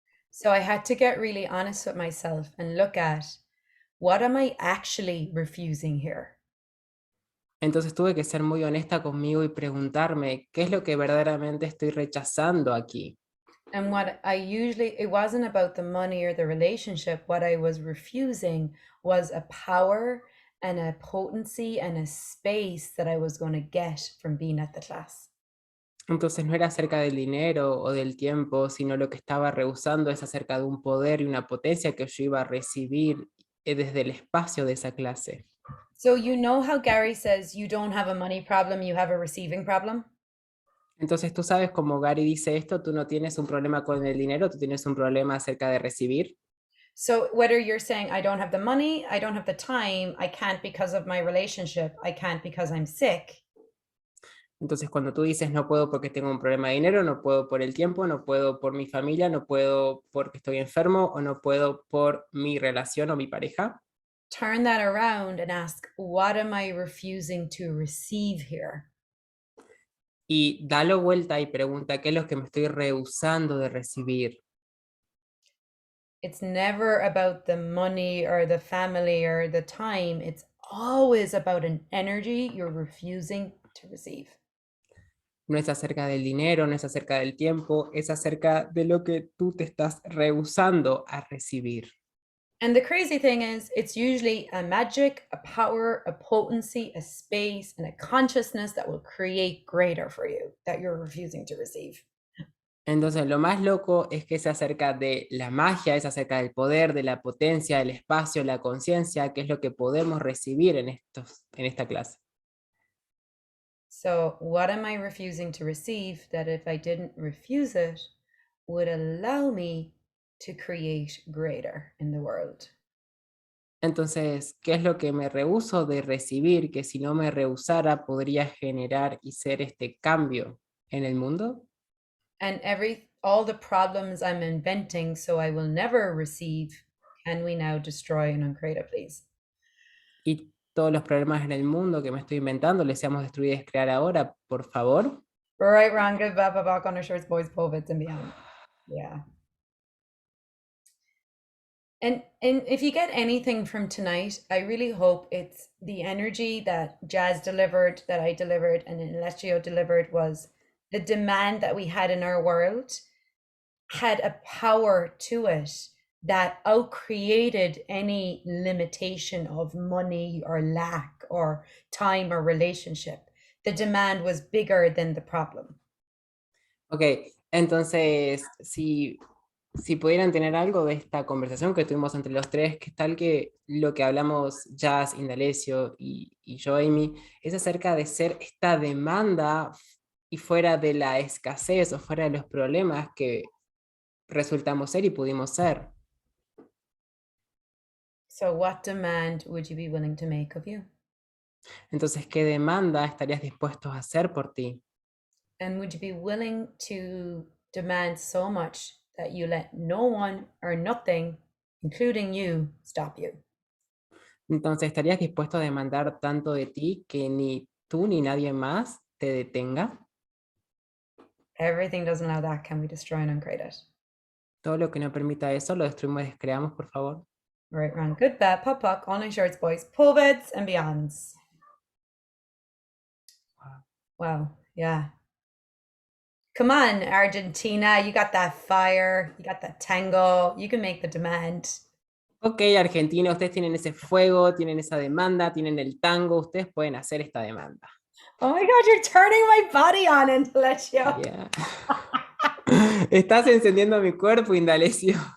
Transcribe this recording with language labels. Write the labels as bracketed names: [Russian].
[English] So I had to get really honest with myself and look at what am I actually refusing here? [Spanish] Entonces tuve que ser muy honesta conmigo y preguntarme, ¿qué es lo que verdaderamente estoy rechazando aquí? [English] And what I usually, it wasn't about the money or the relationship. What I was refusing was a power and a potency and a space that I was going to get from being at the class. [Spanish] Entonces no era acerca del dinero o del tiempo, sino lo que estaba rehusando es acerca de un poder y una potencia que yo iba a recibir desde el espacio de esa clase. [English] So, you know how Gary says you don't have a money problem, you have a receiving problem? [Spanish] Entonces tú sabes cómo Gary dice esto, tú no tienes un problema con el dinero, tú tienes un problema acerca de recibir. [English] So, whether you're saying, I don't have the money, I don't have the time, I can't because of my relationship, I can't because I'm sick. [Spanish] Entonces cuando tú dices no puedo porque tengo un problema de dinero, no puedo por el tiempo, no puedo por mi familia, no puedo porque estoy enfermo o no puedo por mi relación o mi pareja, [English] Turn that around and ask, what am I refusing to receive here? [Spanish] y dalo vuelta y pregunta qué es lo que me estoy rehusando de recibir. [English] It's never about the money or the family or the time. It's always about an energy you're refusing to receive. [Spanish] No es acerca del dinero, no es acerca del tiempo, es acerca de lo que tú te estás rehusando a recibir. [English] And the crazy thing is, it's usually a magic, a power, a potency, a space, and a consciousness that will create greater for you that you're refusing to receive. [Spanish] Entonces, lo más loco es que es acerca de la magia, es acerca del poder, de la potencia, del espacio, la conciencia, que es lo que podemos recibir en esta clase. [English] So, what am I refusing to receive that if I didn't refuse it, would allow me to create greater in the world? [Spanish] Entonces, ¿qué es lo que me rehúso de recibir que si no me rehusara podría generar y ser este cambio en el mundo? [English] And all the problems I'm inventing so I will never receive, can we now destroy and uncreate it, please? [Spanish] Y todos los problemas en el mundo que me estoy inventando, les seamos destruidos y crear ahora, por favor. [English] Right, wrong, good, bad, back, undershirts, boys, pulpits, and beyond. Yeah. And if you get anything from tonight, I really hope it's the energy that Jazz delivered, that I delivered, and Alessio delivered was the demand that we had in our world had a power to it that outcreated any limitation of money or lack or time or relationship. The demand was bigger than the problem. [Spanish] Ok, entonces, si pudieran tener algo de esta conversación que tuvimos entre los tres, que tal que lo que hablamos Jazz, Indalecio y yo, Amy, es acerca de ser esta demanda y fuera de la escasez o fuera de los problemas que resultamos ser y pudimos ser. [English] So, what demand would you be willing to make of you? [Spanish] Entonces, ¿qué demanda estarías dispuesto a hacer por ti? [English] And would you be willing to demand so much that you let no one or nothing, including you, stop you? [Spanish] Entonces, ¿estarías dispuesto a demandar tanto de ti que ni tú ni nadie más te detenga? [English] Everything doesn't allow that. Can we destroy and uncreate it? [Spanish] Todo lo que no permita eso, lo destruimos y descreamos, por favor. [English] Right, wrong, good, bad, pop, puck, online shirts, boys, pull beds, and beyonds. Wow, yeah. Come on, Argentina, you got that fire, you got that tango, you can make the demand. [Spanish] Ok, Argentina, ustedes tienen ese fuego, tienen esa demanda, tienen el tango, ustedes pueden hacer esta demanda. [English] Oh my God, you're turning my body on, Indalecio. Yeah. [Spanish] Estás encendiendo mi cuerpo, Indalecio.